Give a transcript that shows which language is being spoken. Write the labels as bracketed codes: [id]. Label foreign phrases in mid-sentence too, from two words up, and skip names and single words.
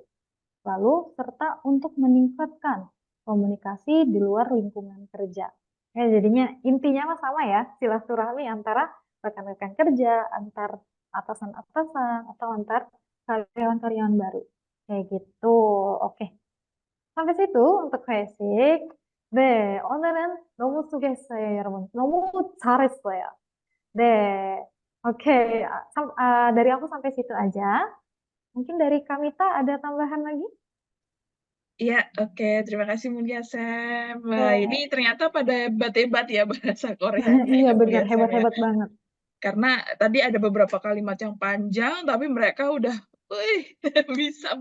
[id] Lalu serta untuk meningkatkan komunikasi di luar lingkungan kerja. Jadinya intinya mah sama ya, silaturahmi antara rekan-rekan kerja, antar atasan-atasan, atau antar karyawan-karyawan baru. Kayak gitu. Oke. Sampai situ untuk basic. [ko] 네, 오늘은 너무 수고했어요, 여러분. 너무 잘했어요. 네, [id] oke. Dari aku sampai situ aja. Mungkin dari Kamita ada tambahan lagi? Iya, oke. Terima kasih Mulia Sam. Wah, ini ternyata pada hebat-hebat ya bahasa Koreanya Iya ya benar, Mulia Sam ya. hebat-hebat banget. Karena tadi ada beberapa kalimat yang panjang, tapi mereka udah, wih, bisa